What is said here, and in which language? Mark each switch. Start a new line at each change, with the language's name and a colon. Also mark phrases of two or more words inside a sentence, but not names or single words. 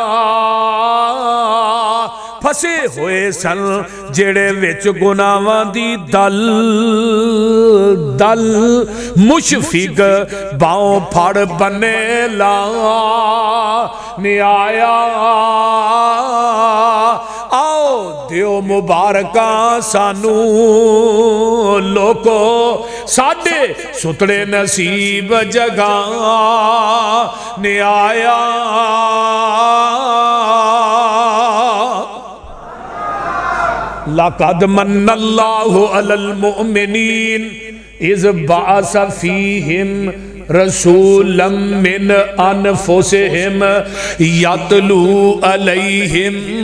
Punjabi: پھسے ہوئے سن جہڑے وچ گناہاں دی دل دل، مشفق باہوں پھڑ بنے لا نیایا. آؤ دیو مبارکاں سانوں لوکو، ساڈے ستڑے نصیب جگا نیایا.
Arabic: لقد من الله على المؤمنين إذ بعث فيهم رسولا من أنفسهم يتلو عليهم